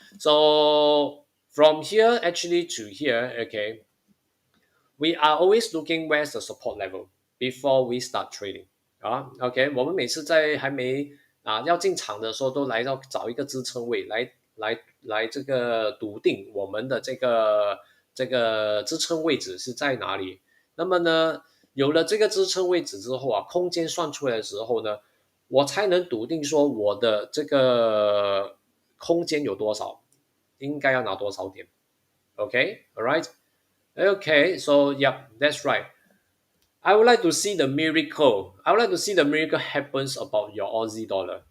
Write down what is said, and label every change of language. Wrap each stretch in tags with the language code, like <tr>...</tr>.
<en>So from here actually to here, okay, we are always looking where's the support level before we start trading</en> <zh>OK，我们每次在还没要进场的时候，都来到找一个支撑位来这个笃定我们的这个支撑位置是在哪里。那么呢，有了这个支撑位置之后空间算出来的时候呢，我才能笃定说我的这个空间有多少，应该要拿多少点。</zh> <en>OK，all right。Okay, so yeah, that's right. I would like to see the miracle. I would like to see the miracle happens about your Aussie dollar.</en>